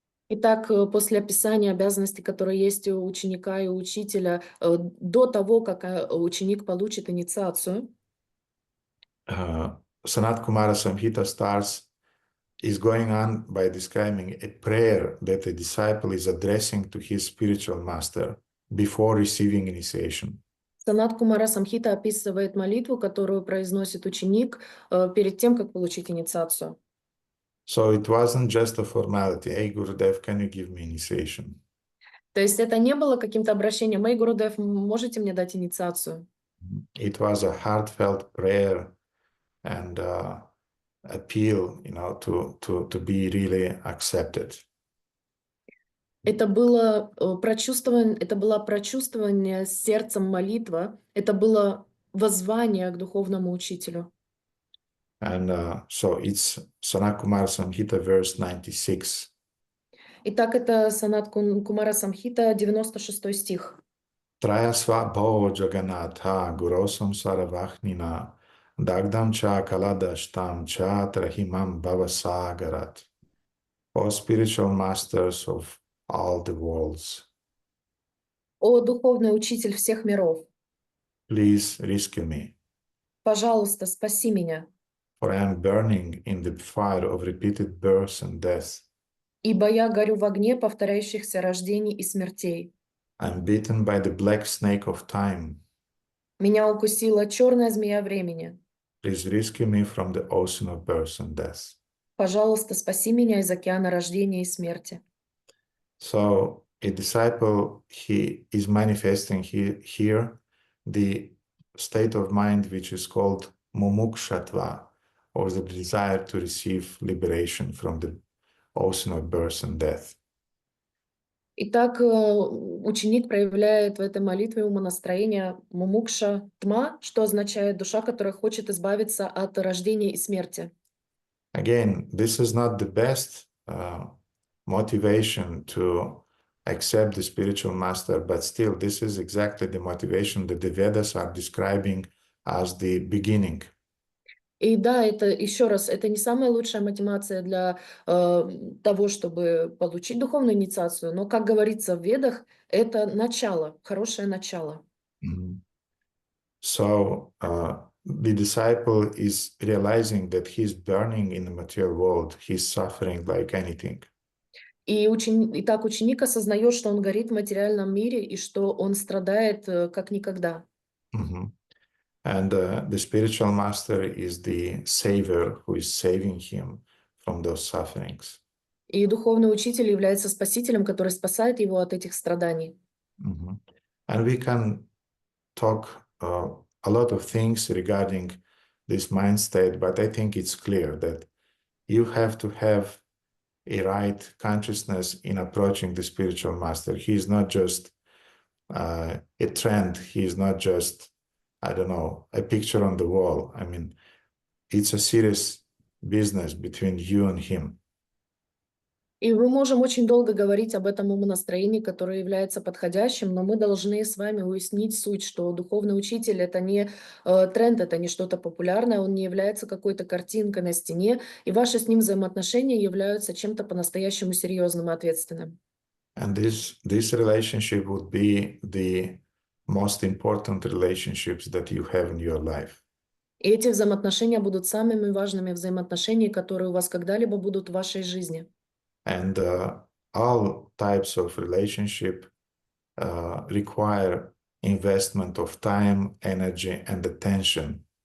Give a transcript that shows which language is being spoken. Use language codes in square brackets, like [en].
[ru] Итак, после описания обязанностей, которые есть у ученика и у учителя, до того, как ученик получит инициацию, [en] Sanat Kumara Samhita is going on by describing a prayer that a disciple is addressing to his spiritual master. before receiving initiation. [ru] Санат Кумара Самхита описывает молитву, которую произносит ученик перед тем, как получить инициацию. [en] So it wasn't just a formality. Hey, Gurudev, can you give me initiation? [ru] То есть это не было каким-то обращением: «Эй, Гурудев, можете мне дать инициацию?» [en] It was a heartfelt prayer and appeal, to be really accepted. [ru] Это было это была прочувствование сердцем молитва, это было воззвание к духовному учителю. [en] And so it's Sanat Kumara Samhita, verse 96. [ru] Итак, это Санат Кумара Самхита, 96 стих. [sa] Trayasva bhavo Jagannatha gurosam saravachnina dagdam cha kaladashtam cha trahimam bhavasagarat. [en] O spiritual masters of all the worlds, [ru] О, духовный учитель всех миров, [en] please rescue me, [ru] пожалуйста, спаси меня, [en] for I am burning in the fire of repeated births and death. [ru] ибо я горю в огне повторяющихся рождений и смертей. [en] I am bitten by the black snake of time. [ru] Меня укусила черная змея времени. [en] Please rescue me from the ocean of birth and death. [ru] Пожалуйста, спаси меня из океана рождения и смерти. [en] So a disciple, he is manifesting here the state of mind which is called mumukshatva, or the desire to receive liberation from the ocean of birth and death. [ru] Итак, ученик проявляет в этой молитве умонастроение мумукша тма, что означает душа, которая хочет избавиться от рождения и смерти. [en] Again, this is not the best motivation to accept the spiritual master, but still this is exactly the motivation that the Vedas are describing as the beginning. [ru] И да, это еще раз, это не самая лучшая мотивация для того, чтобы получить духовную инициацию, но, как говорится в Ведах, это начало, хорошее начало. [en] So the disciple is realizing that he's burning in the material world, he's suffering like anything. [ru] Итак, ученик осознает, что он горит в материальном мире и что он страдает как никогда. [en] And the spiritual master is the savior who is saving him from those sufferings. [ru] И духовный учитель является спасителем, который спасает его от этих страданий. [en] And we can talk a lot of things regarding this mind state, but I think it's clear that you have to have a right consciousness in approaching the spiritual master. He is not just a trend. He is not just, I don't know, a picture on the wall. I mean, it's a serious business between you and him. [ru] И мы можем очень долго говорить об этом умонастроении, которое является подходящим, но мы должны с вами уяснить суть, что духовный учитель — это не тренд, это не что-то популярное, он не является какой-то картинкой на стене, и ваши с ним взаимоотношения являются чем-то по-настоящему серьезным и ответственным. [en] And this relationship would be the most important relationships that you have in your life. [ru] И эти взаимоотношения будут самыми важными взаимоотношениями, которые у вас когда-либо будут в вашей жизни. [en] And all types of relationship require investment of time, energy, and attention.